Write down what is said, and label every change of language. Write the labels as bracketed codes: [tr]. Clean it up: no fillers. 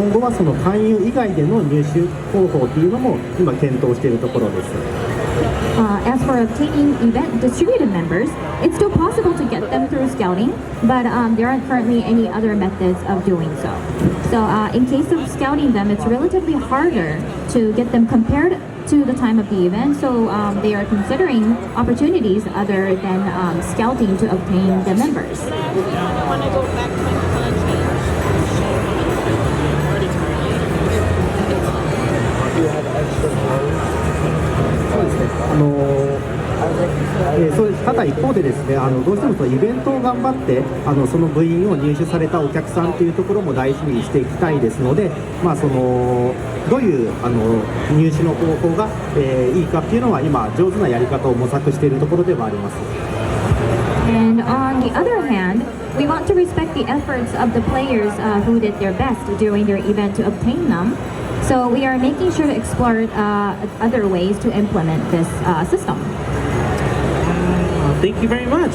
[ja] 今後はその勧誘以外での入手方法っていうのも今検討しているところです。 [en] As for obtaining event distributed members, it's still possible to get them through scouting, but there aren't currently any other methods of doing so. So in case of scouting them, it's relatively harder to get them compared to the time of the event. So they are considering opportunities other than scouting to obtain the members. Do you have extra clothes? [ja] そうですね。ただ一方でですね、どうしてもそのイベントを頑張ってその部員を入手されたお客さんというところも大事にしていきたいですので、どういう入手の方法が、いいかっていうのは今上手なやり方を模索しているところではあります。 [en] And on the other hand, we want to respect the efforts of the players who did their best during their event to obtain them. So we are making sure to explore other ways to implement this system. Thank you very much.